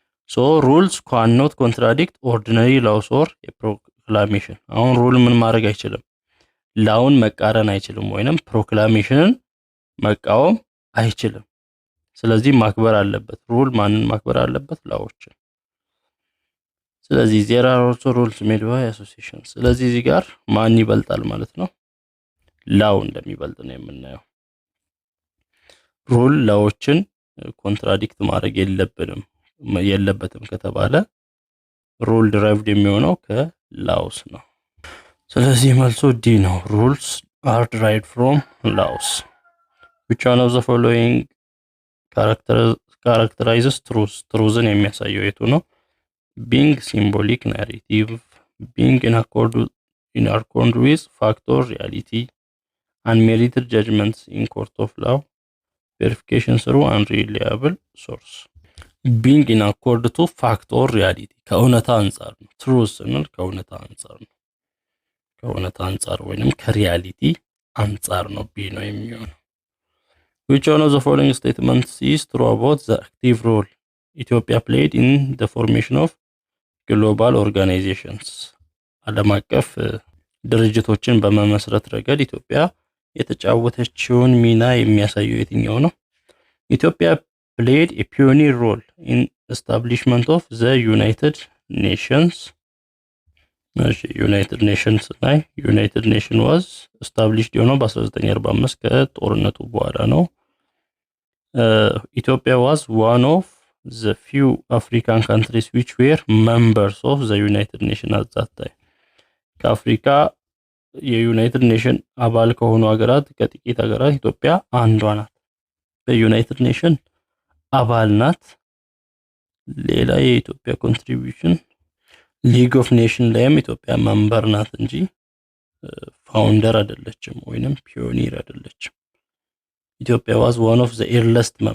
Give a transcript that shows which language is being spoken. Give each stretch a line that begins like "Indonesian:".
English: So rules cannot contradict ordinary laws or a proclamation.
Amharic: አሁን ሩል ምን ማድረግ አይችልም? ላውን መቃረን አይችልም ወይንም ፕሮክላሜሽንን መቃወም አይችልም። ስለዚህ ማክበር አለበት። ሩል ማንን ማክበር አለበት? ላዎችን። ስለዚህ
English: there are also rules made by associations.
Amharic: ስለዚህ እዚህ ጋር ማን ይበልጣል ማለት ነው? ላው እንደሚበልጥ ነው የምናየው። ሩል ላዎችን ኮንትራዲክት ማድረግ የለበትም ከተባለ ሩል derived የሚሆነው ከላውስ ነው። ስለዚህ መልሱ ዲ ነው።
English: rules are derived from laws. which one of the following characterizes truthን
Amharic: የሚያሳየው የቱ ነው?
English: being symbolic narrative, being in accord with fact or reality, unmerited judgments in court of law, verification through unreliable source. being in accord to fact or reality
Amharic: ከእውነታ አንጻር ነው።
English: truth
Amharic: ስንል ከእውነታ አንጻር ነው። ከእውነታ አንጻር ወይንም ከሪያሊቲ አንጻር ነው ቢ ነው የሚሆነው።
English: which one of the following statements is true about the active role Ethiopia played in the formation of global organizations?
Amharic: ዓለም አቀፍ ድርጅቶችን በመመስረት ረገድ ኢትዮጵያ የተጫወተችውን ሚና የሚያሳየው የትኛው ነው?
English: ኢትዮጵያ played a pioneer role in establishment of the United Nations.
Amharic: ዩናይትድ ኔሽንስ ላይ ዩናይትድ ኔሽን
English: was established
Amharic: የሆነው በ1945 ከጦርነቱ በኋላ ነው።
English: ኢትዮጵያ was one of the few African countries which were members of the United Nations at that time.
Amharic: ከአፍሪካ የዩናይትድ ኔሽን አባል ከሆኑ ሀገራት ከጥቂት ሀገራት ኢትዮጵያ አንዷ ናት። በዩናይትድ ኔሽን አባል ናት። ሌላ የኢትዮጵያ ኮንትሪቢዩሽን ሊግ ኦፍ ኔሽን ላይም ኢትዮጵያ መንበር ናት እንጂ ፋውንደር አይደለችም ወይንም ፒዮኒር አይደለችም። ኢትዮጵያ
English: was one of the earliest